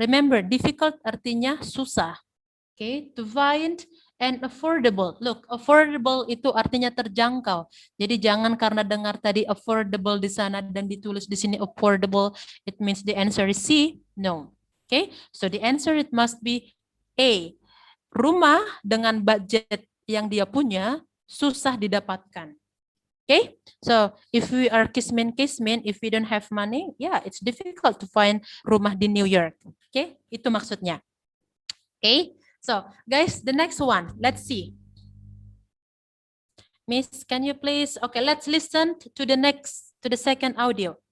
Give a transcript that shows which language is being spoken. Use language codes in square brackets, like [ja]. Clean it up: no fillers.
[en] Remember, difficult [id] artinya susah. [en] Okay, to find and affordable. [id] Look, affordable itu artinya terjangkau. Jadi jangan karena dengar tadi affordable di sana dan ditulis di sini affordable, [en] it means the answer is C. No. Okay, so the answer it must be A. [id] Rumah dengan budget yang dia punya susah didapatkan. [en] Okay, so if we are kismin, if we don't have money, yeah, it's difficult to find [id] rumah di New York. [en] Okay, [id] itu maksudnya. [en] Okay, so guys, the next one, let's see. Miss, can you please? Okay, let's listen to the second audio.